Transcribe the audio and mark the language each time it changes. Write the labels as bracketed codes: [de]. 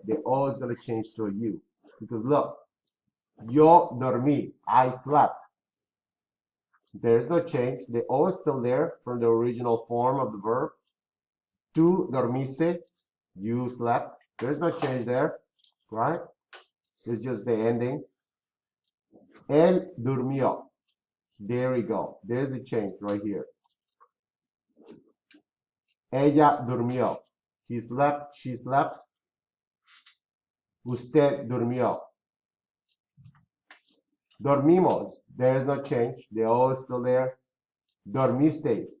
[en] The O is going to change to a U. Because look, [es] yo dormí, [en] I slept. There's no change. The O is still there from the original form of the verb. [es] Tú dormiste, [en] you slept. There's no change there, right? It's just the ending. [es] Él durmió. [en] There we go. There's a change right here. [es] Ella durmió. [en] He slept, she slept. [es] Usted durmió. Dormimos. [en] There is no change. The O is still there. [es] Dormisteis.